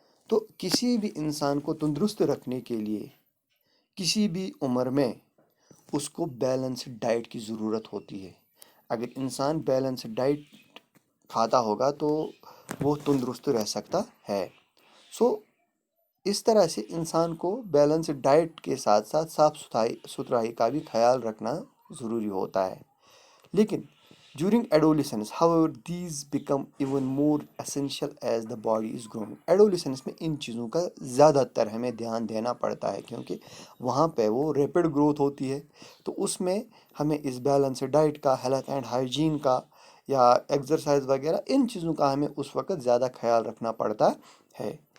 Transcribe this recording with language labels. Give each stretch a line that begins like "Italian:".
Urdu: تو کسی بھی انسان کو تندرست رکھنے کے لیے کسی بھی عمر میں اس کو بیلنسڈ ڈائٹ کی ضرورت ہوتی ہے. اگر انسان بیلنسڈ ڈائٹ کھاتا ہوگا تو وہ تندرست رہ سکتا ہے. اس طرح سے انسان کو بیلنسڈ ڈائٹ کے ساتھ ساتھ صاف ستھرائی کا بھی خیال رکھنا ضروری ہوتا ہے. لیکن
English: during adolescence, however, these become even more essential as the body is growing.
Urdu: Adolescence میں ان چیزوں کا زیادہ تر ہمیں دھیان دینا پڑتا ہے کیونکہ وہاں پہ وہ ریپڈ گروتھ ہوتی ہے. تو اس میں ہمیں اس بیلنس ڈائٹ کا، ہیلتھ اینڈ ہائیجین کا یا ایکسرسائز وغیرہ ان چیزوں کا ہمیں اس وقت زیادہ خیال رکھنا پڑتا ہے.